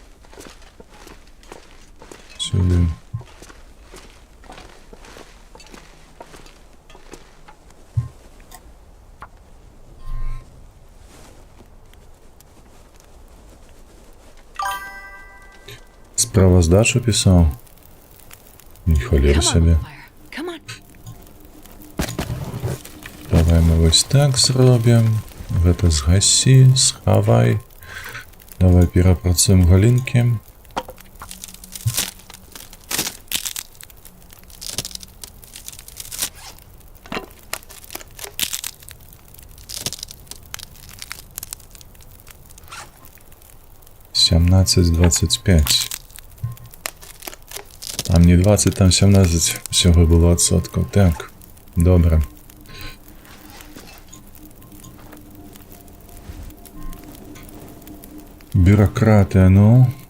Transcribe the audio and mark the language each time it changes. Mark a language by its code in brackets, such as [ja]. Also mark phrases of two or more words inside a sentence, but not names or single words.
[be] Сюди. Справаздачу пісаў? Ні холеры [en] Come on, [be] сабе. [en] little fire. Come on. [be] Давай мы вось так зробім. Гэта згасі, схавай. Давай перапрацуем галінкі. Сямнадцять 25. [uk] Там не 20, там 17 всього було відсотків. Так, добре. [ru] Бюрократия, ну.